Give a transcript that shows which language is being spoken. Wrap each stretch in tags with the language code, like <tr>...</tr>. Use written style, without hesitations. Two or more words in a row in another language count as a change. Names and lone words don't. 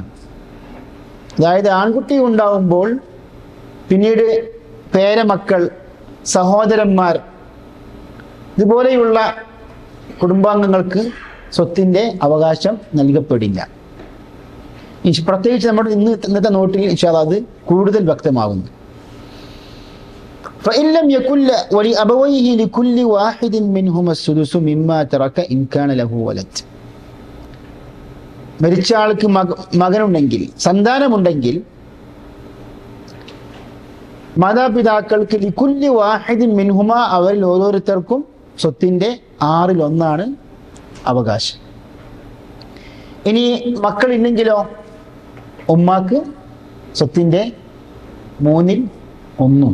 <ml>അതായത് ആൺകുട്ടി ഉണ്ടാവുമ്പോൾ പിന്നീട് പേരമക്കൾ, സഹോദരന്മാർ, ഇതുപോലെയുള്ള കുടുംബാംഗങ്ങൾക്ക് സ്വത്തിൻ്റെ അവകാശം നൽകപ്പെടില്ല. പ്രത്യേകിച്ച് നമ്മുടെ ഇന്നത്തെ നോട്ടിൽ</ml> <ar>إن شاء الله</ar> <ml>അത് കൂടുതൽ വ്യക്തമാകുന്നു.</ml> <ar>فإن لم يكن ولأبويه لكل واحد منهما السدس مما ترك إن كان له ولد.</ar> <ml>മരിച്ച ആൾക്ക് മകനുണ്ടെങ്കിൽ, സന്താനമുണ്ടെങ്കിൽ, മാതാപിതാക്കൾക്ക്</ml> <ar>لكل واحد منهما,</ar> <ml>അവരിൽ ഓരോരുത്തർക്കും സ്വത്തിൻ്റെ 1/6 അവകാശം. ഇനി മക്കളില്ലെങ്കിലോ ഉമ്മാക്ക് സ്വത്തിൻ്റെ 3-ൽ 1.</ml>